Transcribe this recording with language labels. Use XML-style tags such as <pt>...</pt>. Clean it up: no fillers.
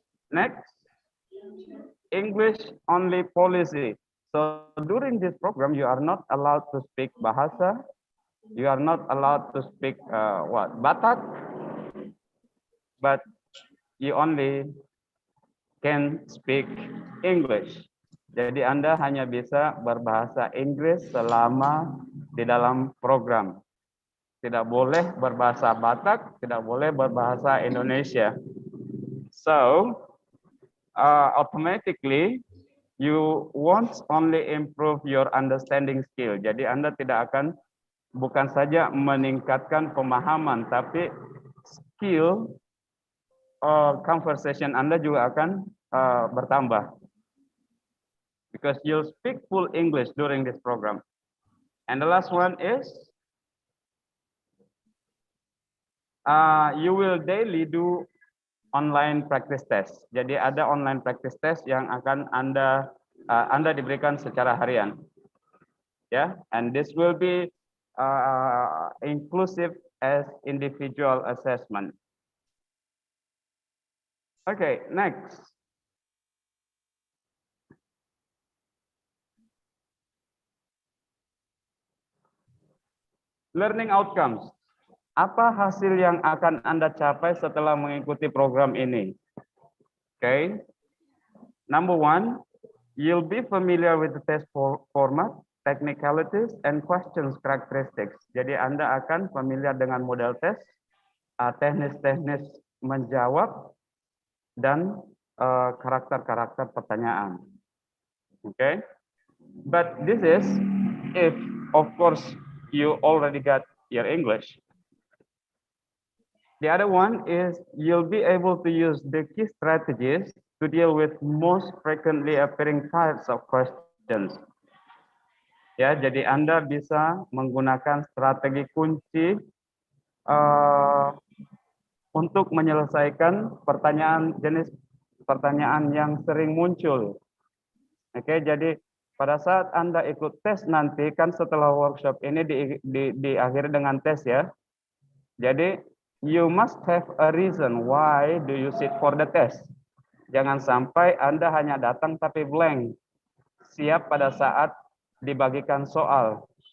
<en>Next, English only policy. So during this program, you are not allowed to speak bahasa. You are not allowed to speak Batak, but you only can speak English.</en> <id>Jadi Anda hanya bisa berbahasa Inggris selama di dalam program. Tidak boleh berbahasa Batak, tidak boleh berbahasa Indonesia.</id> <en>So, automatically, you won't only improve your understanding skill.</en> <id>Jadi Anda tidak akan bukan saja meningkatkan pemahaman, tapi skill conversation Anda juga akan bertambah.</id> <en>Because you'll speak full English during this program. And the last one is you will daily do online practice test.</en> <id>Jadi ada</id> <en>online practice test</en> <id>yang akan Anda diberikan secara harian.</id> <en>Yeah, and this will be inclusive as individual assessment. Okay, next. Learning outcomes.</en> <id>Apa hasil yang akan Anda capai setelah mengikuti program ini?</id> <en>Okay. Number one, you'll be familiar with the test format, technicalities, and questions characteristics.</en> <id>Jadi Anda akan familiar dengan model tes, teknis-teknis menjawab, dan karakter-karakter pertanyaan. Okay.</id> <en>But this is if, of course, you already got your English. The other one is you'll be able to use the key strategies to deal with most frequently appearing types of questions.</en> <id>Ya, jadi Anda bisa menggunakan strategi kunci untuk menyelesaikan jenis pertanyaan yang sering muncul. Oke, jadi pada saat Anda ikut tes nanti, kan setelah workshop ini diakhiri dengan tes ya.</id> <en>Jadi, you must have a reason why do you sit for the test.</en> <id>Jangan sampai Anda hanya datang tapi blank. Siap pada saat dibagikan soal.</id>